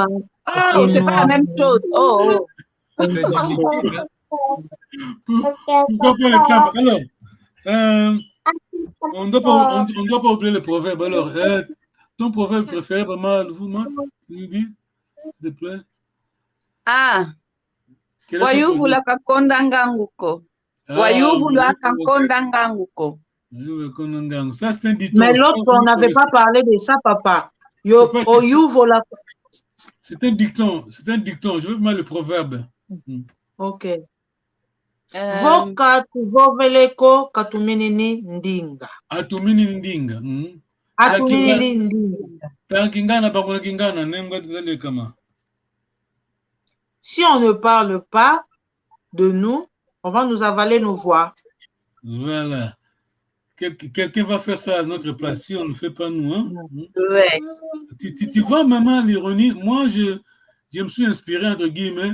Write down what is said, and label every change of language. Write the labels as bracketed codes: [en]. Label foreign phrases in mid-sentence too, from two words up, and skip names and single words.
[fr] Oh, c'est pas la même chose. Oh. C'est difficile. Pourquoi pas le tsamba? Alors, on ne doit pas oublier le proverbe. Alors, ton proverbe préféré, vraiment, vous, tu me dis, s'il te plaît. Ah. [kg] Wayuvula kakonda nganguko. Wayuvula kakonda nganguko. [fr] Ça, c'est un dicton. Mais l'autre, on n'avait pas parlé de ça, papa. C'est un dicton. Je veux voir le proverbe. Ok. [kg] Voka tuvoveleko katuminini ndinga. Atumini ndinga. Atumini ndinga. Tankingana bakuna kingana nenga tele kama. [fr] Si on ne parle pas de nous, on va nous avaler nos voix. Voilà. Quelqu'un va faire ça à notre place si on ne le fait pas nous. Hein? Ouais. Tu vois, maman, l'ironie, moi, je me suis inspiré, entre guillemets.